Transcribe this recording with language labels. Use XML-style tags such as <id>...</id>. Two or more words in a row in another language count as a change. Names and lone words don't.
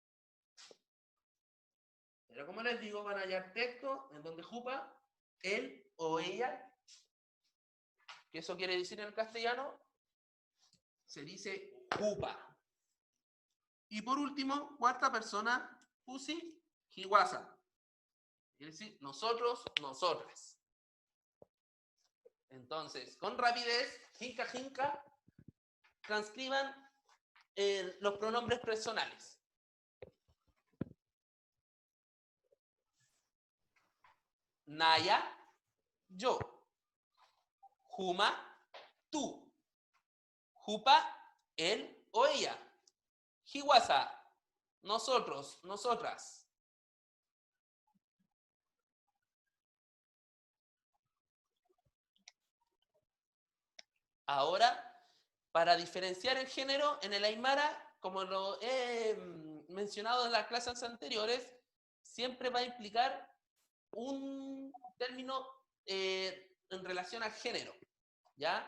<es>Pero como les digo, van a hallar textos en donde jupa, él o ella, que eso quiere decir en el castellano, se dice jupa. Y por último, cuarta persona,</es> <ay>pusi, hiwasa.</ay> <es>Quiere decir nosotros, nosotras. Entonces, con rapidez,</es> <ay>jinka, jinka,</ay> <es>transcriban los pronombres personales. Naya, yo.</es> <ay>Juma,</ay> <es>tú. Jupa, él o ella. Hiwasa, nosotros, nosotras. Ahora, para diferenciar el género en el Aymara, como lo he mencionado en las clases anteriores, siempre va a implicar un término en relación al género, ¿ya?</es>